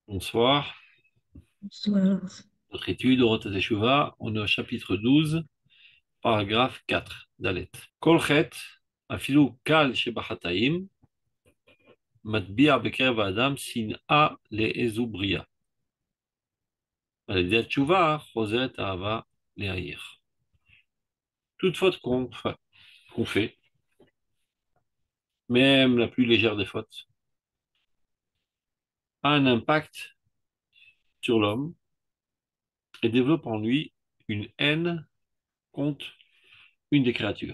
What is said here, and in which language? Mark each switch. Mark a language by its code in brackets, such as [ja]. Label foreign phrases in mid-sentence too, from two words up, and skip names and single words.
[fr] Bonsoir. Bonsoir. Notre étude, Orot Teshuvah, on est au chapitre 12, paragraphe 4, [he] Dalet. כל חטא, אפילו קל שבחטאים, מטביע בקרב אדם שנאה לאיזו בריה. על ידי התשובה חוזרת האהבה להעיר. [fr] Toute faute qu'on fait, même la plus légère des fautes, a un impact sur l'homme et développe en lui une haine contre une des créatures.